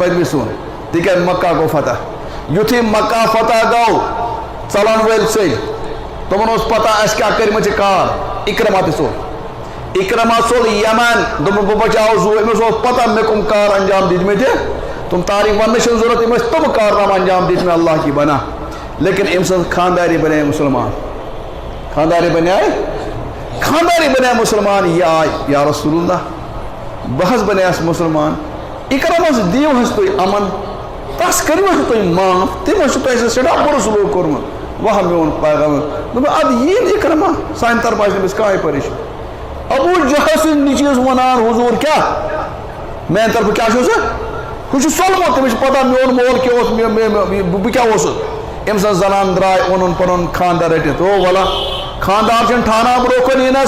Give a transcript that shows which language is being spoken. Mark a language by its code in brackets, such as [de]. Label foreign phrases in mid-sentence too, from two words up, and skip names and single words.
[ks] مدنی سُنٛد تِکیٛازِ مکہ گوٚو فتح یُتھُے مکہ فتح گوٚو ژلن وٲلۍ ژٔلۍ تِمن اوس پتہ اَسہِ کیٛاہ کٔرمٕژ چھِ کار اِکرما تہِ ژوٚل یمن دوٚپُن بہٕ بچاوٕ زوٗ أمِس اوس پتہ مےٚ کٕم کار انجام دِتمٕتۍ تِم تاریٖخ وننٕچ چھنہٕ ضروٗرت أمۍ ٲسۍ تِم کارنامہٕ انجام دِتمٕتۍ [ur] اللہ کی بنا لیکن [ks] أمۍ سٕنٛز خانداری بنے مُسلمان خانداری بنے مُسلمان یہِ آے [ar] یا رسول اللہ [ks] بہٕ حظ بنیس مُسلمان اِکرمس دِیِو حظ تُہۍ امن تس کٔرِو حظ تُہۍ معاف تٔمۍ حظ چھُ تۄہہِ سۭتۍ سٮ۪ٹھاہ بُرٕ سلوٗک کوٚرمُت وَہ میون پیغام دوٚپُن اَدٕ یی نہٕ اِکرما سانہِ طرفہٕ آسہِ نہٕ أمِس کٕہۭنۍ پریشٲنی ابوٗ جہل سٕنٛدۍ نیٚچوِس وَنان حضوٗر کیٛاہ میانہِ طرفہٕ کیٛاہ چھُ سُہ ہُہ چھُ ژوٚلمُت تٔمِس چھِ پتہ میون مول کیٛاہ اوس بہٕ کیٛاہ اوسُس أمۍ سٕنٛز زنان درٛاے اوٚنُن پنُن خانٛدار رٔٹِتھ او وَلا خانٛدار چھُنہٕ ٹھانان برونٛہہ کُن یِنس